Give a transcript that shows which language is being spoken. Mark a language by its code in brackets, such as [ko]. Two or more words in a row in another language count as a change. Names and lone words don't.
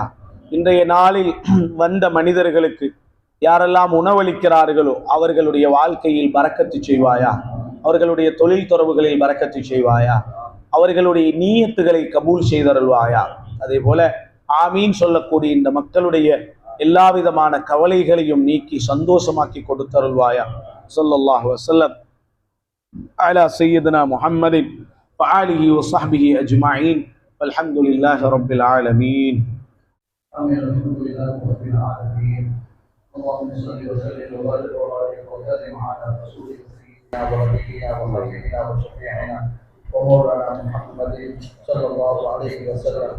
[ta] இன்றைய நாளில் வந்த மனிதர்களுக்கு யாரெல்லாம் உணவளிக்கிறார்களோ அவர்களுடைய வாழ்க்கையில் பரக்கத்து செய்வாயா, அவர்களுடைய தொழில் தொடர்புகளில் பரக்கத்து செய்வாயா, அவர்களுடைய நீயத்துகளை கபூல் செய்தருள்வாயா. அதே போல ஆமீன் சொல்லக்கூடிய இந்த மக்களுடைய எல்லா விதமான கவலைகளையும் நீக்கி சந்தோஷமாக்கி கொடுத்தருள்வாயா. [ar] صلى الله عليه وسلم على سيدنا محمد وآله وصحبه أجمعين والحمد لله رب العالمين. آمين. الحمد لله رب العالمين. اللهم صل وسلم وبارك وسلم على رسولك سيدنا ونبينا وحبيبنا وشفيعنا ومولانا محمد صلى الله عليه وسلم.